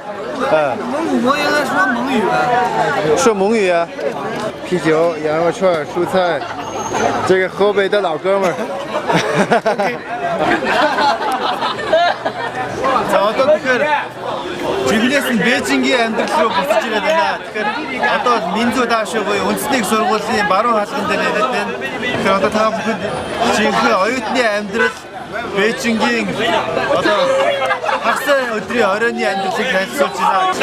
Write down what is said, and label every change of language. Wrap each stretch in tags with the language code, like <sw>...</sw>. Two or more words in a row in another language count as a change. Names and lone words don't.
<zh>蒙古国应该说蒙语吧？说蒙语啊。啤酒、羊肉串、蔬菜，这个河北的老哥们儿。</zh> <mn>За одоо тэгэхээр жигнэс нь Бээжингийн амьдрал руу буцаж ирээд байна. Тэгэхээр одоо Минзүү даашгүй буюу үндэсний сургуулийн баруун хаалган дээр ирээд байна. Тэгэхээр одоо та бүхэнд жинхэнэ оюутны амьдрал Бээжингийн одоо хагас өдрийн оройны амьдралыг танилцуулж байна.</mn>